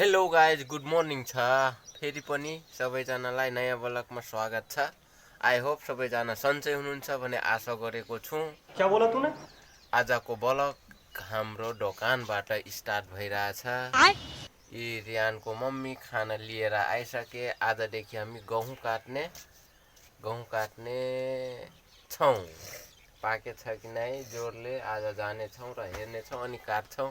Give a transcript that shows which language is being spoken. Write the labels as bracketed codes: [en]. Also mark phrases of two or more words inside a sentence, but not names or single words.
[en] guys good morning [ne] छ। फेरि पनि सबैजनालाई नयाँ ब्लगमा स्वागत छ। [en] I hope [ne] सबैजना सन्चै हुनुहुन्छ भने आशा गरेको छु। [hi] क्या बोला तूने? [ne] आजको ब्लग हाम्रो दोकानबाट स्टार्ट भइरहेछ। यी रियानको मम्मी खाना लिएर आइसके। आजदेखि हामी गहुँ काट्ने छौँ। पाके छ कि नै जोरले आज जानेछौँ र हेर्नेछौँ अनि काट्छौँ।